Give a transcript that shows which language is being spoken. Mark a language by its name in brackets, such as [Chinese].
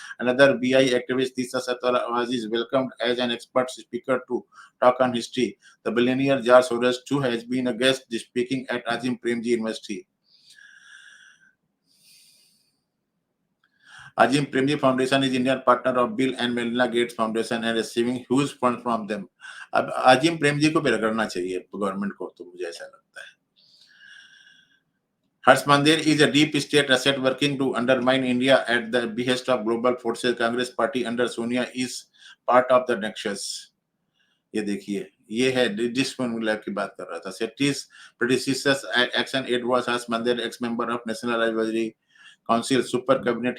[English] Another BI activist, Tisa Satarwaj, is welcomed as an expert speaker to talk on history. The billionaire George Soros, too, has been a guest speaking at Azim Premji University. Azim Premji Foundation is Indian partner of Bill and Melinda Gates Foundation and receiving huge funds from them. [Hindi] अब Azim Premji को भी रगड़ना चाहिए government को, तो मुझे ऐसा लगता है. [English] Harsh Mandir is a deep state asset working to undermine India at the behest of global forces. Congress party under Sonia is part of the nexus. [Hindi] ये देखिए, ये है डिस्फॉर्मूला की बात कर रहा था. [English] Setty's predecessors action aid was Harsh Mandir, ex-member of National Advisory Council Super Cabinet.